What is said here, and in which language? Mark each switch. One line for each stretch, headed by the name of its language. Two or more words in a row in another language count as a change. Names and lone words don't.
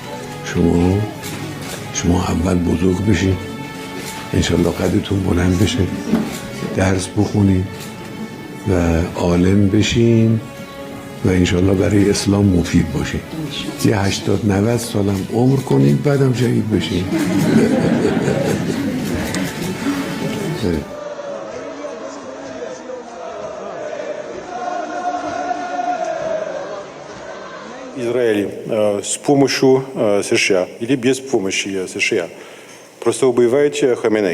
Tajik: شما اول بزرگ بشید، انشالله قدرتون بلند بشه، درس بخونید و عالم بشین و انشالله برای اسلام مفید باشین. یه 80-90 سالم عمر کنید بعدم شهید بشین.
Russian: Израиль с помощью США или без помощи США просто убиваете Хаминей.